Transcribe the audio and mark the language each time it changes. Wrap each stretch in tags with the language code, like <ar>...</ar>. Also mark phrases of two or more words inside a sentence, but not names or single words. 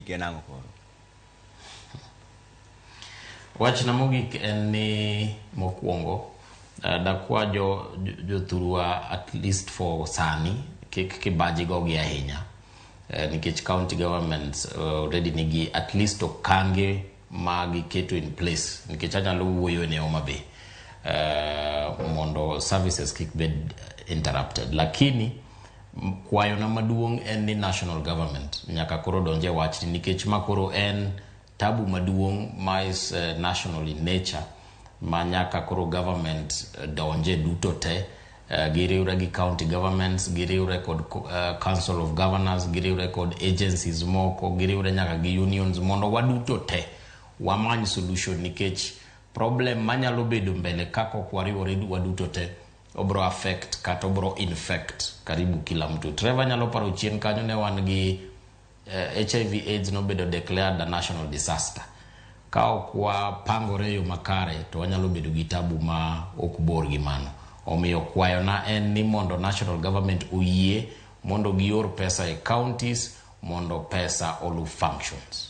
<luo>kenango koro. Wach na mogik en ni mokwongo dakwa jothurwa</luo> <en>at least for</en> <luo>sani kik kibaji gogi ahinya nikech</luo> <en>county governments already</en> <luo>nigi</luo> <en>at least</en> <luo>okange magi keto</luo> <en>in place</en> <luo>nikech anyalo wuoyo ne Homa Bay mondo services kik bed interrupted, lakini kwayo na maduong' en ni</luo> <en>national government</en> <luo>nyaka koro donje wach nikech makoro en tabu maduong' ma</luo> <en>is national in nature</en> <luo>ma nyaka koro government donje duto te giriure gi</luo> <en>county governments,</en> <luo>giriure kod</luo> <en>council of governors,</en> <luo>giriure kod agencies moko, giriure nyaka gi unions mondo waduto te wamany solution nikech problem manyalo bedo mbele kako kwariwore waduto te obro affect kata obro infect</luo> <sw>karibu kila mtu.</sw> <luo>Trevor nyalo paro chien kanyo ne wan gi HIV AIDS no bedo</luo> <en>declared a national disaster.</en> <luo>Kao kwa pangore yo makare to wanyalo bedo gi tabu ma okbor gi mano. Omiyo kwayo na en ni mondo</luo> <en>national government</en> <luo>uyie mondo gior pesa e counties mondo pesa olu functions.</luo>